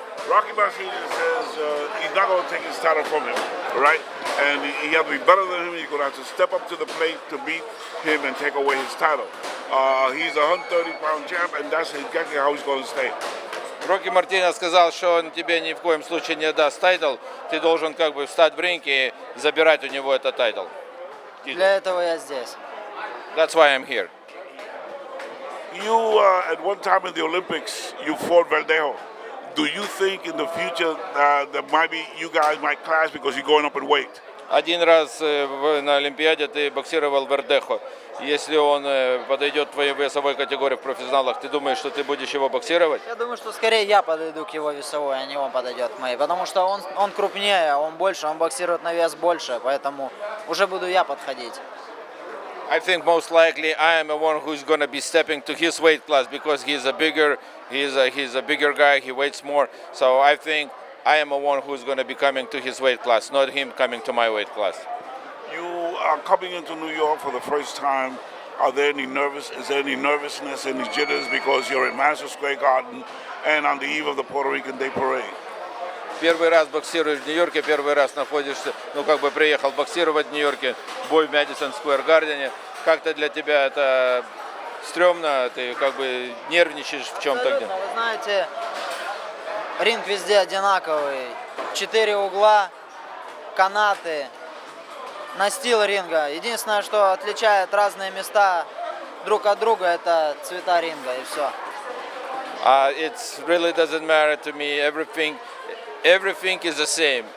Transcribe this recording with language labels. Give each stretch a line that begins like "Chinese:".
English: Rocky Martinez says he's not going to take his title from him, right? And he has to be better than him. He's going to have to step up to the plate to beat him and take away his title. He's a 130-pound champ, and that's exactly how he's going to stay.
Russian: Рокки Мартинес сказал, что он тебе ни в коем случае не даст тайтл. Ты должен как бы встать в ринг и забирать у него этот тайтл. Для этого я здесь.
English: That's why I'm here. You, at one time in the Olympics, you fought Verdejo. Do you think in the future that maybe you guys might clash because you're going up in weight?
Russian: Один раз на Олимпиаде ты боксировал Вердехо. Если он подойдет в твоей весовой категории в профессионалах, ты думаешь, что ты будешь его боксировать? Я думаю, что скорее я подойду к его весовой, а не он подойдет к моей. Потому что он крупнее, он больше, он боксирует на вес больше, поэтому уже буду я подходить.
English: I think most likely I am the one who's going to be stepping to his weight class because he's a bigger guy, he weighs more. So I think I am the one who's going to be coming to his weight class, not him coming to my weight class. You are coming into New York for the first time. Is there any nervousness, any jitters because you're in Madison Square Garden and on the eve of the Puerto Rican Day Parade?
Russian: Первый раз боксируешь в Нью-Йорке, первый раз находишься, приехал боксировать в Нью-Йорке, бой в Madison Square Garden. Как-то для тебя это стрёмно, ты как бы нервничаешь в чем-то? Абсолютно, вы знаете, ринг везде одинаковый. 4 угла, канаты, настил ринга. Единственное, что отличает разные места друг от друга, это цвета ринга и все.
English: It really doesn't matter to me. Everything is the same.